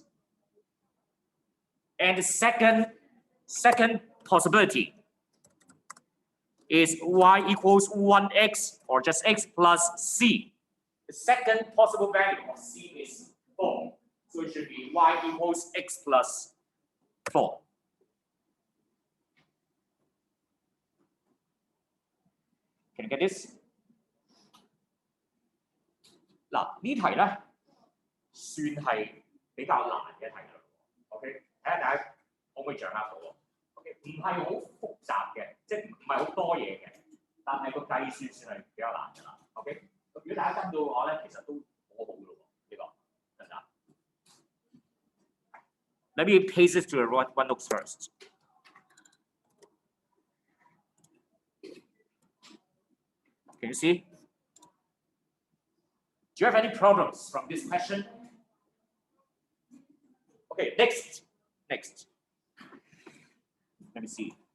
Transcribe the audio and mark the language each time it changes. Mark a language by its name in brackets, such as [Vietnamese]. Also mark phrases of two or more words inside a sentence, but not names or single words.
[English] And the second possibility is y equals 1x or just x plus c. The second possible value of c is 4. So it should be y equals x plus 4. Can you get this? [Cantonese] 嗱，呢題咧算係比較難嘅題啦。OK， 睇下大家可唔可以掌握到喎 ？OK， 唔係好複雜嘅，即係唔係好多嘢嘅，但係個計算算係比較難㗎啦。OK， 如果大家跟到我咧，其實都好好㗎咯喎，呢個得唔得 ？ [English] Let me paste it to the OneNote first. Can you see? Do you have any problems from this question? Okay, next. Let me see.